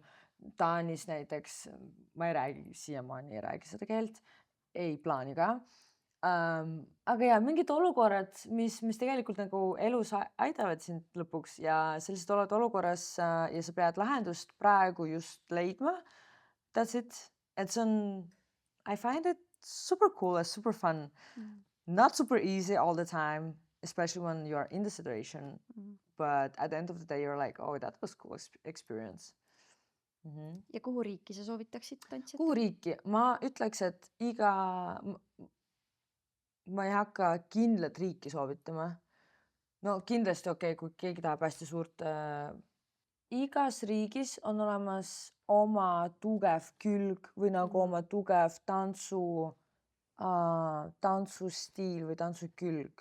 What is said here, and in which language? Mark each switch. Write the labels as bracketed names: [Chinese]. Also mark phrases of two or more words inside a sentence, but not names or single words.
[Estonian] Taanis näiteks, ma ei räägi, siiamaani ei räägi seda keelt, ei plaani ka. Aga ja mingid olukorrad, mis tegelikult nagu elus aidavad sind lõpuks ja sa lihtsalt oled olukorras ja sa pead lahendust praegu just leidma. [English] That's it. [Estonian] Et see on, [English] I find it super cool and super fun. Not super easy all the time, especially when you are in the situation. But at the end of the day, you're like, oh, that was cool experience. [Estonian] Ja kuhu riiki sa soovitaksid tantsijat? Kuhu riiki? Ma ütleks, et ma ei hakka kindlat riiki soovitama. No kindlasti okei, kui keegi tahab hästi suurt. Igas riigis on olemas oma tugev külg või nagu oma tugev tantsustiil või tantsukülg.